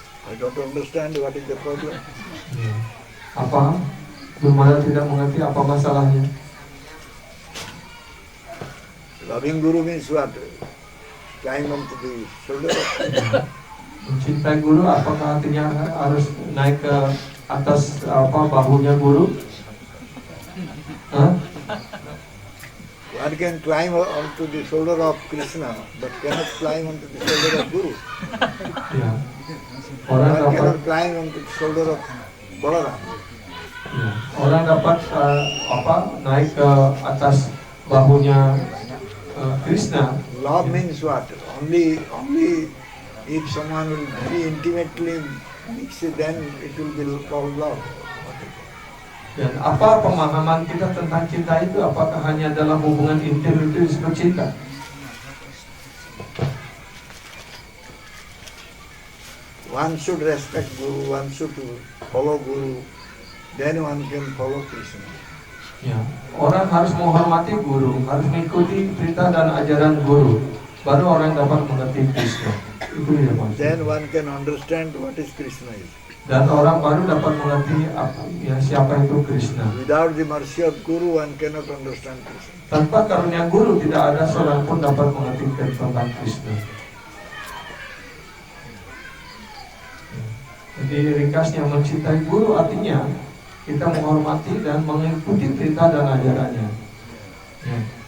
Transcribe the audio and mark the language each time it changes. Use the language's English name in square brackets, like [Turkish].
[English] I don't understand what is the problem. [Indonesian] Apa? Guru Maharaj tidak mengerti apa masalahnya. [English] Loving Guru means what? Climb onto the shoulder. [Indonesian] Mencintai Guru apakah artinya harus naik ke atas bahunya Guru? Huh? [English] One can climb onto the shoulder of Krishna, but cannot climb onto the shoulder of Guru. [Indonesian] Ya. Orang [English] One [Indonesian] dapat [English] cannot climb onto the shoulder of Balaram. [Indonesian] ya. Orang dapat naik ke atas bahunya Krishna. [English] Love means what? Only if someone will very intimately mix it, then it will be called love. [Indonesian] Dan apa pemahaman kita tentang cinta itu? Apakah hanya dalam hubungan intim itu disebut cinta? [English] One should respect Guru, one should follow Guru, then one can follow Krishna. [Indonesian] Ya, orang harus menghormati Guru, harus mengikuti perintah dan ajaran Guru, baru orang dapat mengerti Krishna. Itu dia maksud. [English] Then one can understand what is Krishna is. [Indonesian] Dan orang baru dapat mengerti siapa itu Krishna. [English] Without the mercy of Guru, one cannot understand Krishna. [Indonesian] Tanpa karunia Guru, tidak ada seorang pun dapat mengerti tentang Krishna. Jadi ringkasnya mencintai Guru artinya kita menghormati dan mengikuti perintah dan ajarannya. Ya.